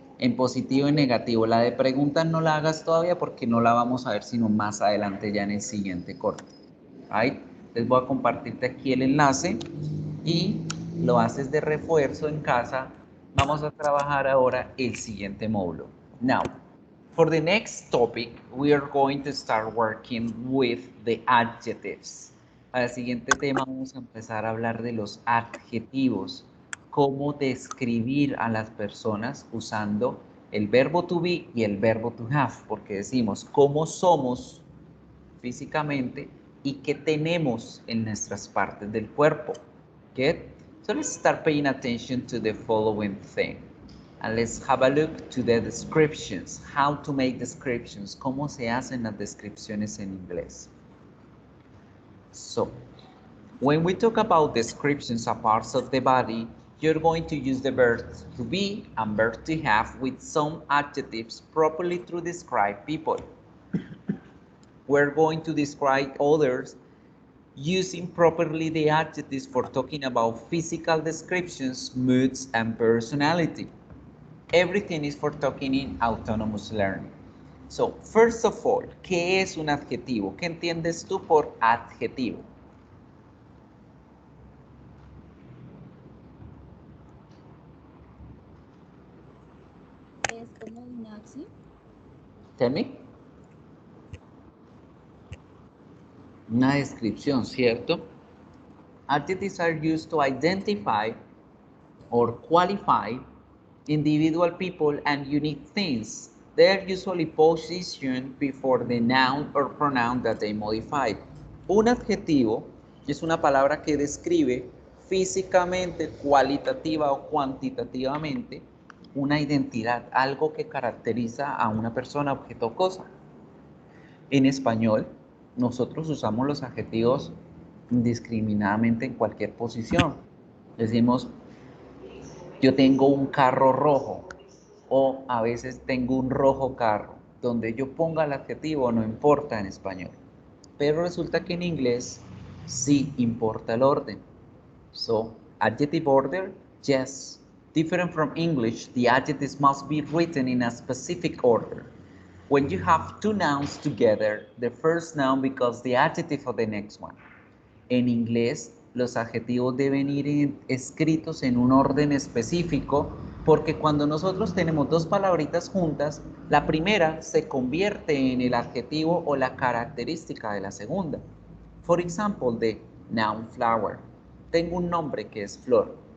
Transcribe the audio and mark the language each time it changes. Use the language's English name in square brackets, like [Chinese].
[Spanish] En positivo y negativo. La de preguntas no la hagas todavía porque no la vamos a ver sino más adelante ya en el siguiente corte. [English] Right? [Spanish] Les voy a compartirte aquí el enlace y lo haces de refuerzo en casa. Vamos a trabajar ahora el siguiente módulo. [English] Now, for the next topic, we are going to start working with the adjectives. [Spanish] Para el siguiente tema vamos a empezar a hablar de los adjetivos. Cómo describir a las personas usando el verbo to be y el verbo to have. Porque decimos cómo somos físicamente y qué tenemos en nuestras partes del cuerpo. [English] Get? So let's start paying attention to the following thing. And let's have a look to the descriptions. How to make descriptions. [Spanish] Cómo se hacen las descripciones en inglés. [English] So, when we talk about descriptions of parts of the body, you're going to use the verb to be and verb to have with some adjectives properly to describe people. We're going to describe others using properly the adjectives for talking about physical descriptions, moods, and personality. Everything is for talking in autonomous learning. So, first of all, [Spanish] ¿qué es un adjetivo? ¿Qué entiendes tú por adjetivo? Es como una acción. [English] Tell me. [Spanish] Una descripción, ¿cierto? [English] Adjectives are used to identify or qualify individual people and unique things. They are usually positioned before the noun or pronoun that they modify. [Spanish] Un adjetivo es una palabra que describe físicamente, cualitativa o cuantitativamente una identidad, algo que caracteriza a una persona, objeto o cosa. En español, nosotros usamos los adjetivos indiscriminadamente en cualquier posición. Decimos, yo tengo un carro rojo, o a veces tengo un rojo carro. Donde yo ponga el adjetivo no importa en español. Pero resulta que en inglés sí importa el orden. [English] So, adjective order, yes. Different from English, the adjectives must be written in a specific order. When you have two nouns together, the first noun becomes the adjective of the next one. [Spanish] En inglés, los adjetivos deben ir escritos en un orden específico porque cuando nosotros tenemos dos palabritas juntas, la primera se convierte en el adjetivo o la característica de la segunda. [English] For example, the noun flower. [Spanish] Tengo un nombre que es flor.